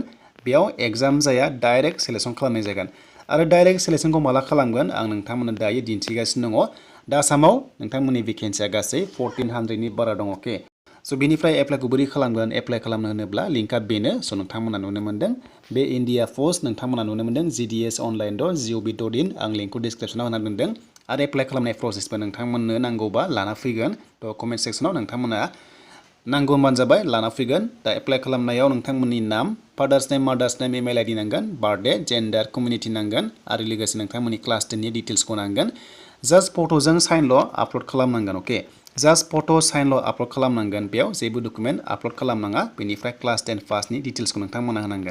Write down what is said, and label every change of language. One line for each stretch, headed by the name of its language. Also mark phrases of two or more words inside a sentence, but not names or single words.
Bodo: बेयाव एग्जाम जाया
English: direct selection
Bodo: खालामनाय जागोन आरो
English: direct selection
Bodo: माला खालामगोन आं नोंथांमोननो दायो दिन्थिगासिनो दङ। दा आसामाव नोंथांमोननि भेकेन्सिया गासै 1400नि बारा दङ अके स' बेनिफ्राय एप्लाइखौ बोरै खालामगोन एप्लाइ खालामनो होनोब्ला लिंकआ बेनो स' नोंथांमोना नुनो मोन्दों बे इन्डिया पोस्ट नोंथांमोना नुनो मोन्दों gds.online.gov.in आं लिंकखौ डिसक्रिपसनाव होना दोन्दों आरो एप्लाइ खालामनाय प्रसेसबो नोंथांमोननो नांगौबा लाना फैगोन थ'
English: comment section
Bodo: नोंथांमोना नांगौ होनबानो जाबाय लाना फैगोन। दा एप्लाइ खालामनायाव नोंथांमोननि नाम
English: father's name mother's name email ID
Bodo: नांगोन
English: birthday gender community
Bodo: नांगोन आरो लोगोसे नोंथांमोननि क्लास 10नि डिटेल्सखौ नांगोन जास्ट फट'जों साइनल' आपल'ड खालामनांगोन अके जास्ट फट' साइनल' आपल'ड खालामनांगोन बेयाव जेबो
English: document upload
Bodo: खालामनाङा बेनिफ्राय क्लास 10 पासनि डिटेल्सखौ नोंथांमोना होनांगोन।